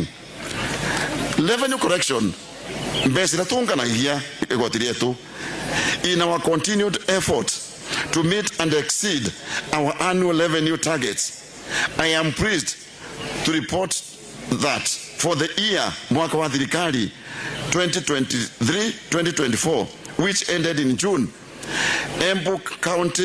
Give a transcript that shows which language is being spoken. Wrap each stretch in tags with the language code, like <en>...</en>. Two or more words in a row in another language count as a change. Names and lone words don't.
<en>Revenue correction. In our continued effort to meet and exceed our annual revenue targets, I am pleased to report that for the year</en> <ebu>mwaka wa thirikari</ebu> <en>2023-2024, which ended in June, Embu County</en>